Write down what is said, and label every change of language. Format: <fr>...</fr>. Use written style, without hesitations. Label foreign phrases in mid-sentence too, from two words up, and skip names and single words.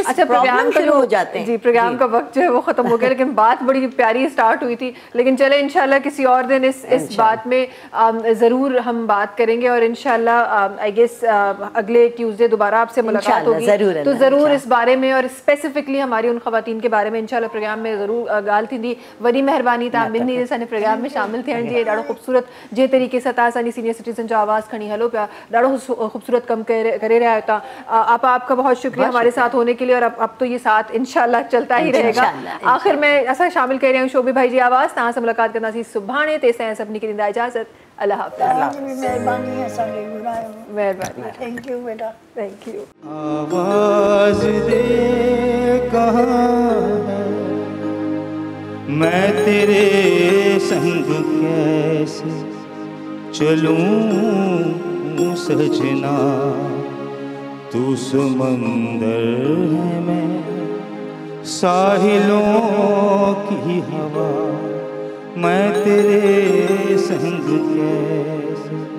<ur>اچھا پروگرام شروع ہو جاتے ہیں جی، پروگرام کا وقت جو ہے وہ ختم ہو گیا، لیکن بات بڑی پیاری سٹارٹ ہوئی تھی. لیکن چلے ان شاء اللہ کسی اور دن اس بات میں ضرور ہم بات کریں گے اور ان شاء اللہ</ur> <en>I guess</en> <ur>اگلے ٹیوزڈے دوبارہ آپ سے ملاقات ہوگی، تو ضرور اس بارے میں اور سپیسیفکلی ہماری ان خواتین کے بارے میں ان شاء اللہ پروگرام میں ضرور</ur> <sd>ॻाल्हि थींदी। वॾी महिरबानी तव्हां ॿिनि ॾींहंनि असांजे प्रोग्राम में शामिल थियण जी, ॾाढो ख़ूबसूरत जे तरीक़े सां तव्हां असांजी</sd> <en>senior citizen</en> <sd>जो आवाज़ खणी हलो पिया, ॾाढो ख़ूबसूरत कमु करे</sd> <ur>رہا ہوتا. آپ کا بہت شکریہ ہمارے ساتھ ہونے کے لیے اور اب تو یہ ساتھ ان شاء اللہ چلتا ہی رہے گا.</ur> <sd>आखिर में असां शामिल</sd> <ur>کر رہے ہیں</ur> <sd>शोभी भाई जी आवाज़, तव्हां सां मुलाकात करना सुभाणे, तेसिताईं सभिनी खे ॾींदा इजाज़त।</sd> <ur>اللہ حافظ۔ مہربانی,</ur> <en>thank you beta, thank you.</en> <ur>آواز دے کہاں ہے میں تیرے سنگ کیسے چلوں سجنا، تو سمندر ہے میں ساحلوں کی ہوا، میں تیرے سنگ کیسے.</ur>